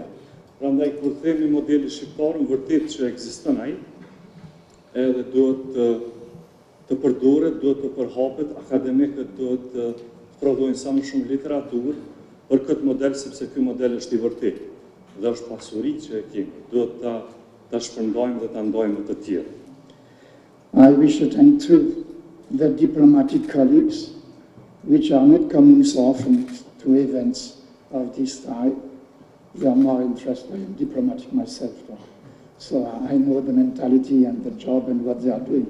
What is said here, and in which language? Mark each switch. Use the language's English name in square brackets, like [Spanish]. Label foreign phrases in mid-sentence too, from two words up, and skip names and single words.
[Albanian] Prandaj, kur themi modeli shqiptar, vërtet që ekziston ai, edhe duhet të përdoret, duhet të përhapet, akademikët duhet të prodhojnë sa më shumë literaturë për këtë model, sepse ky model është i vërtet dhe është pasuri që e kemi, duhet ta shpërndajmë dhe ta ndajmë të tjerë. [English] I wish to thank too the diplomatic colleagues, which are not coming so often to events of this type. They are more interested. I am diplomatic myself, so I know the mentality and the job and what they are doing.